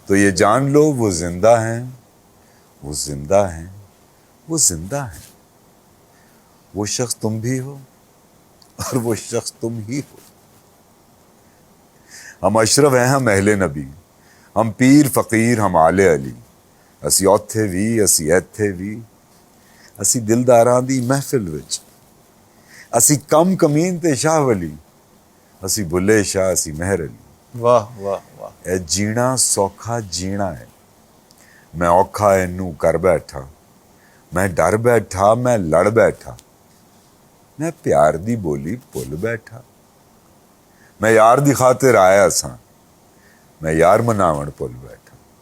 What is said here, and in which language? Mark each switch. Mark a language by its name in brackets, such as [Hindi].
[Urdu] تو یہ جان لو وہ زندہ ہیں، وہ زندہ ہیں، وہ زندہ ہیں. وہ شخص تم بھی ہو اور وہ شخص تم ہی ہو. ہم اشرف ہیں، ہم اہل نبی، ہم پیر فقیر، ہم آل علی. [Punjabi] اسی اوتھے وی، اسی ایتھے وی، اسی دلداراں دی محفل وچ. اسی کم کمین تے شاہ ولی، اسی بھلے شاہ، اسی مہر علی. واہ واہ واہ. اے جینا سوکھا جینا ہے، میں اوکھا اینو کر بیٹھا. میں ڈر بیٹھا، میں لڑ بیٹھا، میں پیار دی بولی بھل بیٹھا. میں یار دی خاطر آیا ساں، میں یار مناون بھل بیٹھا.